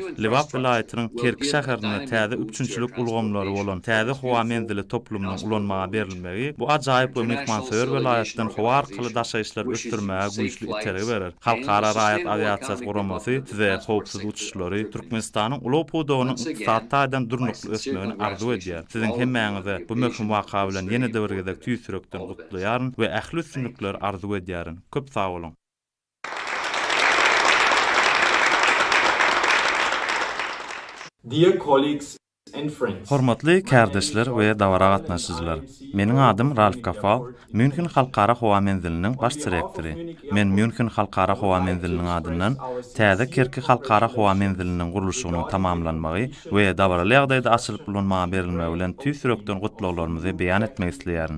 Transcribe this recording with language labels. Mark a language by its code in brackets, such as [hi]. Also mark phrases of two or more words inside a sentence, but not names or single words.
[tk] Liwap vilayatynyň Kerki şäherinde täze üçünçülük ulgamlary bolan täze howa menzili toplumynyň ulanmaga berilmegi bu ajaýyp we mehmansöwer vilayatdan howa arkaly daşaýyşlar ösdürmäge güýçli iteregi berer. Halkara raýat aviasiýasy guramasy size howpsuz uçuşlary Türkmenistanyň ulaw podogynyň ykdysadydan durnukly ösmegini arzu edýär. Siziň hemmäňize bu möhüm waka bilen ýene-de bir gezek tüýsürekden gutlaýaryn we ähli üstünlikler arzu edýärin. Köp sag bolun. [en] Dear colleagues and friends. [tk] Hormatly kardeşler we dawara gatnaşyjylar. Meniň adym Ralf Kafal, München Halkara Howa Menziliniň baş direktori. Men München Halkara Howa Menziliniň adyndan täze Kerki Halkara Howa Menziliniň gurulşynyň tamamlanmagy we dawraly ýagdaýda açylyp ulanmaga berilmegi bilen tüýsürekden gutlaglarymyzy beýan etmek isleýärin.